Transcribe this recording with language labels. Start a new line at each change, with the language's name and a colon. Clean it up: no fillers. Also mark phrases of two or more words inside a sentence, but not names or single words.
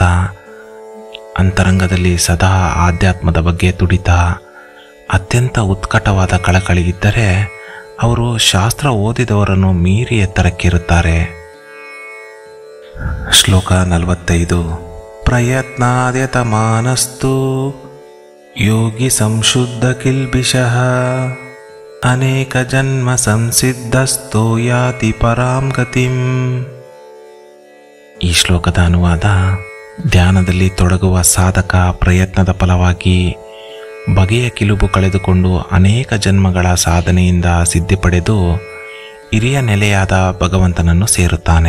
Kannada: ಅಂತರಂಗದಲ್ಲಿ ಸದಾ ಆಧ್ಯಾತ್ಮದ ಬಗ್ಗೆ ತುಡಿತ, ಅತ್ಯಂತ ಉತ್ಕಟವಾದ ಕಳಕಳಿ ಇದ್ದರೆ ಅವರು ಶಾಸ್ತ್ರ ಓದಿದವರನ್ನು ಮೀರಿ ಎತ್ತರಕ್ಕಿರುತ್ತಾರೆ.
Sanskrit: ಶ್ಲೋಕ 45. ಪ್ರಯತ್ನಾದ್ಯತಮಾನಸ್ತು ಯೋಗಿ ಸಂಶುದ್ಧ ಕಿಲ್ಬಿಷಃ ಅನೇಕ ಜನ್ಮ ಸಂಸಿದ್ಧಸ್ಥೋ ಯಾತಿ ಪರಾಂ ಗತಿಂ.
Kannada: ಈ ಶ್ಲೋಕದ ಅನುವಾದ: ಧ್ಯಾನದಲ್ಲಿ ತೊಡಗುವ ಸಾಧಕ ಪ್ರಯತ್ನದ ಫಲವಾಗಿ ಬಗೆಯ ಕಿಲುಬು ಕಳೆದುಕೊಂಡು ಅನೇಕ ಜನ್ಮಗಳ ಸಾಧನೆಯಿಂದ ಸಿದ್ಧಿ ಪಡೆದು ಹಿರಿಯ ನೆಲೆಯಾದ ಭಗವಂತನನ್ನು ಸೇರುತ್ತಾನೆ.